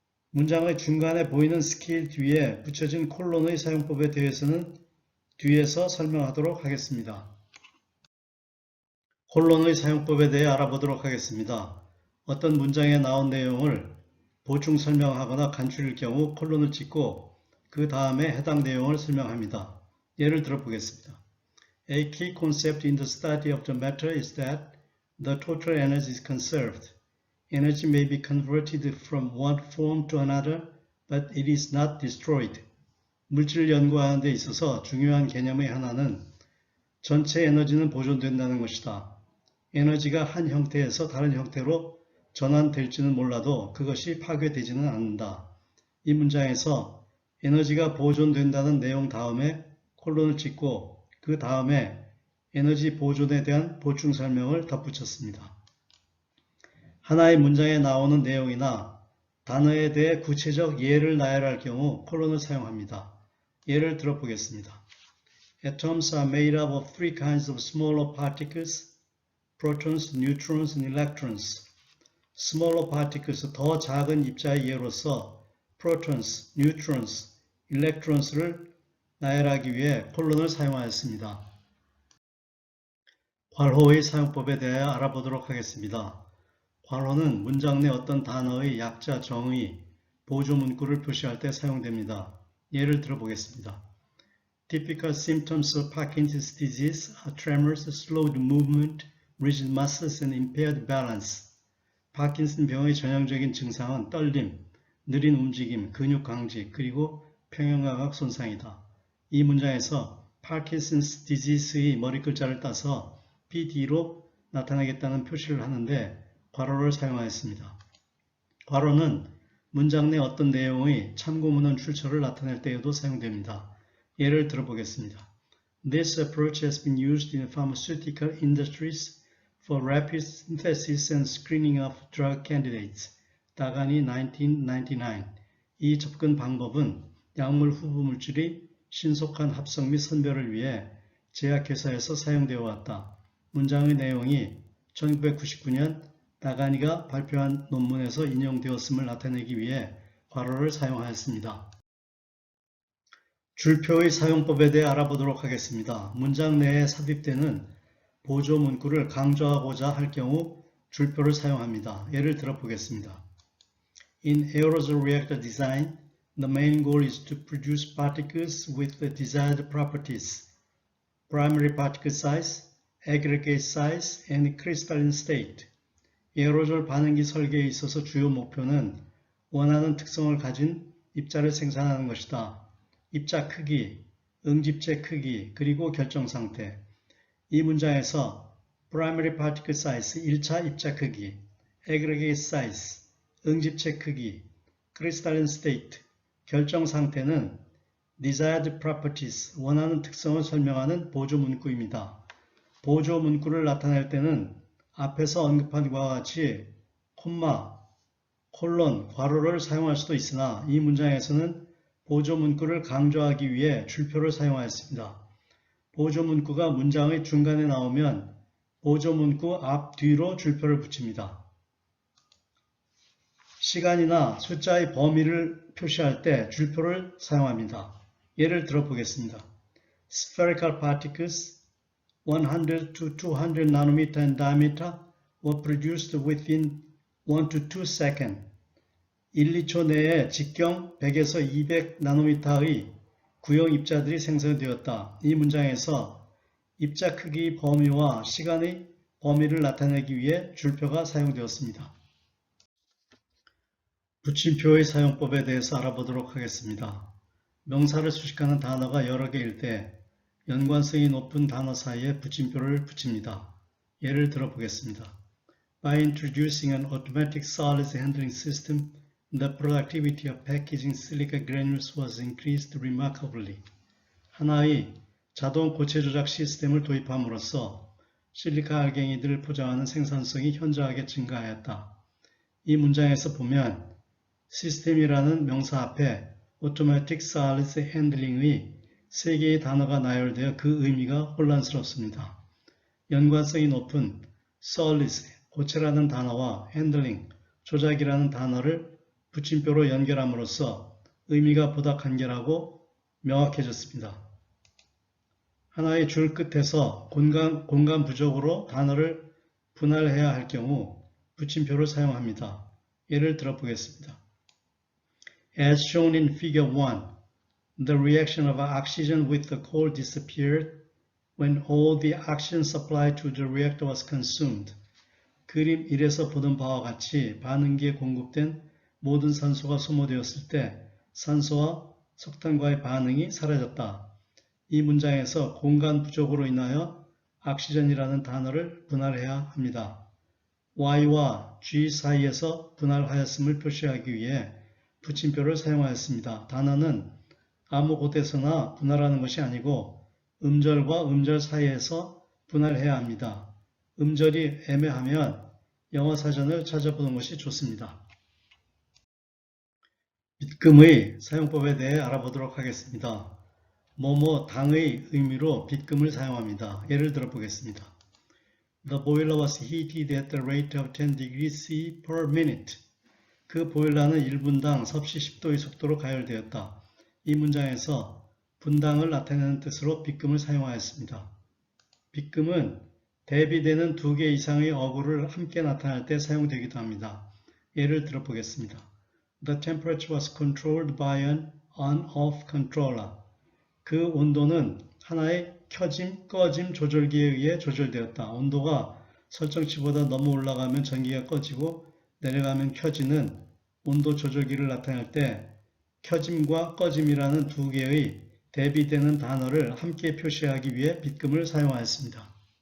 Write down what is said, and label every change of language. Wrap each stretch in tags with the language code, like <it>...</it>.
<ko>문장의 중간에 보이는 스케일 뒤에 붙여진 콜론의 사용법에 대해서는 뒤에서 설명하도록 하겠습니다. 콜론의 사용법에 대해 알아보도록 하겠습니다. 어떤 문장에 나온 내용을 보충 설명하거나 간추릴 경우 콜론을 찍고 그 다음에 해당 내용을 설명합니다. 예를 들어보겠습니다.</ko> <en>A key concept in the study of the matter is that the total energy is conserved. Energy may be converted from one form to another, but it is not destroyed.</en> <ko>물질을 연구하는 데 있어서 중요한 개념의 하나는 전체 에너지는 보존된다는 것이다. 에너지가 한 형태에서 다른 형태로 전환될지는 몰라도 그것이 파괴되지는 않는다. 이 문장에서 에너지가 보존된다는 내용 다음에 콜론을 찍고 그 다음에 에너지 보존에 대한 보충 설명을 덧붙였습니다. 하나의 문장에 나오는 내용이나 단어에 대해 구체적 예를 나열할 경우 콜론을 사용합니다. 예를 들어보겠습니다.</ko> <en>Atoms are made up of three kinds of smaller particles, protons, neutrons, and electrons. smaller particles,</en> <ko>더 작은 입자의 예로서 protons, neutrons, electrons를 나열하기 위해 콜론을 사용하였습니다. 괄호의 사용법에 대해 알아보도록 하겠습니다. 괄호는 문장 내 어떤 단어의 약자, 정의, 보조 문구를 표시할 때 사용됩니다. 예를 들어보겠습니다.</ko> <en>Typical symptoms of Parkinson's disease are tremors, slowed movement, rigid muscles, and impaired balance.</en> <ko>파킨슨 병의 전형적인 증상은 떨림, 느린 움직임, 근육 강직, 그리고 평형감각 손상이다. 이 문장에서 Parkinson's disease의 머리 글자를 따서 PD로 나타내겠다는 표시를 하는데 괄호를 사용하였습니다. 괄호는 문장 내 어떤 내용의 참고문헌 출처를 나타낼 때에도 사용됩니다. 예를 들어보겠습니다.</ko> <en>This approach has been used in the pharmaceutical industries for rapid synthesis and screening of drug candidates.</en> <ko>다가니 1999. 이 접근 방법은 약물 후보 물질의 신속한 합성 및 선별을 위해 제약회사에서 사용되어 왔다. 문장의 내용이 1999년 다가니가 발표한 논문에서 인용되었음을 나타내기 위해 괄호를 사용하였습니다. 줄표의 사용법에 대해 알아보도록 하겠습니다. 문장 내에 삽입되는 보조 문구를 강조하고자 할 경우 줄표를 사용합니다. 예를 들어보겠습니다.</ko> <en>In aerosol reactor design, the main goal is to produce particles with the desired properties, primary particle size, aggregate size, and crystalline state.</en> <ko>에어로졸 반응기 설계에 있어서 주요 목표는 원하는 특성을 가진 입자를 생산하는 것이다. 입자 크기, 응집체 크기, 그리고 결정 상태. 이 문장에서</ko> <en>primary particle size,</en> <ko>1차 입자 크기,</ko> <en>aggregate size,</en> <ko>응집체 크기,</ko> <en>crystalline state,</en> <ko>결정 상태는</ko> <en>desired properties,</en> <ko>원하는 특성을 설명하는 보조 문구입니다. 보조 문구를 나타낼 때는 앞에서 언급한 것과 같이 콤마, 콜론, 괄호를 사용할 수도 있으나 이 문장에서는 보조 문구를 강조하기 위해 줄표를 사용하였습니다. 보조 문구가 문장의 중간에 나오면 보조 문구 앞, 뒤로 줄표를 붙입니다. 시간이나 숫자의 범위를 표시할 때 줄표를 사용합니다. 예를 들어보겠습니다.</ko> <en>Spherical particles 100 to 200 nanometer in diameter were produced within 1 to 2 seconds.</en> <ko>1, 2초 내에 직경 100에서 200 나노미터의 구형 입자들이 생성되었다. 이 문장에서 입자 크기 범위와 시간의 범위를 나타내기 위해 줄표가 사용되었습니다. 붙임표의 사용법에 대해서 알아보도록 하겠습니다. 명사를 수식하는 단어가 여러 개일 때 연관성이 높은 단어 사이에 붙임표를 붙입니다. 예를 들어 보겠습니다.</ko> <en>By introducing an automatic solids handling system, the productivity of packaging silica granules was increased remarkably.</en> <ko>하나의 자동 고체 조작 시스템을 도입함으로써 실리카 알갱이들을 포장하는 생산성이 현저하게 증가하였다. 이 문장에서 보면 시스템이라는 명사 앞에</ko> <en>automatic solids handling</en> <ko>의 세 개의 단어가 나열되어 그 의미가 혼란스럽습니다. 연관성이 높은 solids, 고체라는 단어와 handling, 조작이라는 단어를 붙임표로 연결함으로써 의미가 보다 간결하고 명확해졌습니다. 하나의 줄 끝에서 공간 부족으로 단어를 분할해야 할 경우 붙임표를 사용합니다. 예를 들어 보겠습니다.</ko> <en>As shown in figure 1, the reaction of oxygen with the coal disappeared when all the oxygen supply to the reactor was consumed.</en> <ko>그림 1에서 보던 바와 같이 반응기에 공급된 모든 산소가 소모되었을 때 산소와 석탄과의 반응이 사라졌다. 이 문장에서 공간 부족으로 인하여 oxygen이라는 단어를 분할해야 합니다. Y와 G 사이에서 분할하였음을 표시하기 위해 붙임표를 사용하였습니다. 단어는 아무 곳에서나 분할하는 것이 아니고 음절과 음절 사이에서 분할해야 합니다. 음절이 애매하면 영어 사전을 찾아보는 것이 좋습니다. 빗금의 사용법에 대해 알아보도록 하겠습니다. 당의 의미로 빗금을 사용합니다. 예를 들어 보겠습니다.</ko> <en>The boiler was heated at the rate of 10 degrees C per minute.</en> <ko>그 보일러는 1분당 섭씨 10도의 속도로 가열되었다. 이 문장에서 분당을 나타내는 뜻으로 빗금을 사용하였습니다. 빗금은 대비되는 2개 이상의 어구를 함께 나타낼 때 사용되기도 합니다. 예를 들어 보겠습니다.</ko> <en>The temperature was controlled by an on-off controller.</en> <ko>그 온도는 하나의 켜짐, 꺼짐 조절기에 의해 조절되었다. 온도가 설정치보다 너무 올라가면 전기가 꺼지고 내려가면 켜지는 온도 조절기를 나타낼 때 켜짐과 꺼짐이라는 2개의 대비되는 단어를 함께 표시하기 위해 빗금을 사용하였습니다.</ko>